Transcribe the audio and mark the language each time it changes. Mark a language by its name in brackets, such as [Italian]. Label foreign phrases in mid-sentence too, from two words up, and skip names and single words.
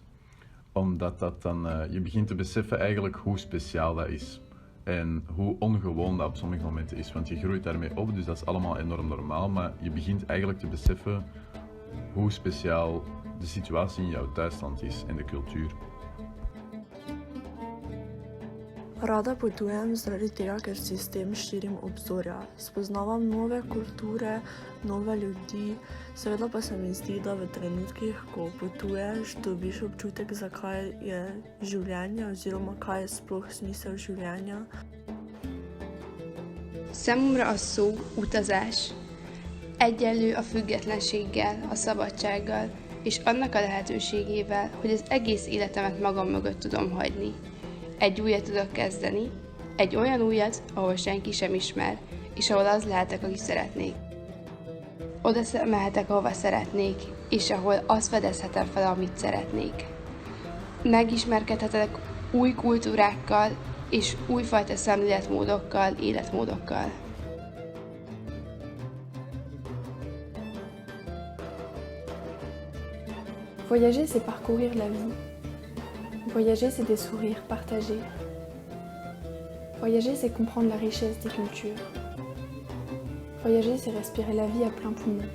[Dutch] Omdat dat dan, je begint te beseffen eigenlijk hoe speciaal dat is. En hoe ongewoon dat op sommige momenten is. Want je groeit daarmee op, dus dat is allemaal enorm normaal. Maar je begint eigenlijk te beseffen hoe speciaal de situatie in jouw thuisland is en de cultuur. [Slovenian] Rada potujem zaradi tega, ker si s tem širim obzorja. Spoznavam nove kulture, nove ljudi, seveda pa se mi zdi, da v trenutkih, ko potuješ, dobiš občutek, zakaj je življenje oziroma kaj je sploh smisel življenja. [Hungarian] Számomra a szó utazás egyenlő a függetlenséggel, a szabadsággal és annak a lehetőségével, hogy az egész életemet magam mögött tudom hagyni. Egy újat tudok kezdeni, egy olyan újat, ahol senki sem ismer, és ahol az lehetek, aki szeretnék. Oda mehetek, ahova szeretnék, és ahol azt fedezhetem fel, amit szeretnék. Megismerkedhetek új kultúrákkal, és újfajta szemléletmódokkal, életmódokkal. [French] Voyager, c'est parcourir la vie. Voyager, c'est des sourires partagés. Voyager, c'est comprendre la richesse des cultures. Voyager, c'est respirer la vie à plein poumon.